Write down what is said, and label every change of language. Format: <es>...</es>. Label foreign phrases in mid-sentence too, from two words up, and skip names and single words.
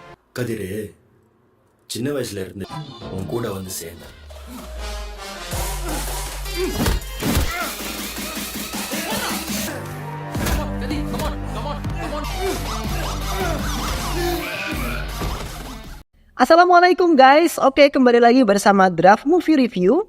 <ta>கதிரு சின்ன வயசுல இருந்து உன் கூட வந்து சேர்ந்தான்.</ta> <id>Assalamualaikum guys, oke kembali lagi bersama Draft Movie Review.</id>